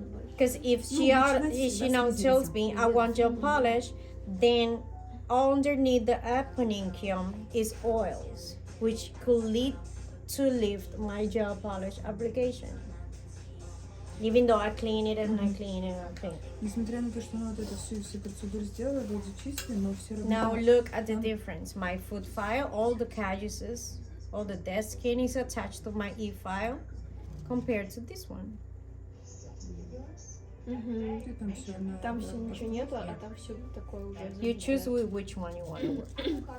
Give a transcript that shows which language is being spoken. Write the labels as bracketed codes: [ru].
[en] Because if she now tells me I want gel polish, then underneath the eponychium is oils, which could lead to lift my gel polish application. Even though I clean it and I clean it and I clean it. [ru] Несмотря на то, что она вот это все процедуры сделала, вроде чистые, но все равно... [en] Now look at the difference. My foot file, all the caduces, all the dead skin is attached to my e-file compared to this one. [ru] Там все там все ничего нету, а там все такое уже. [en] You choose which one you want to work.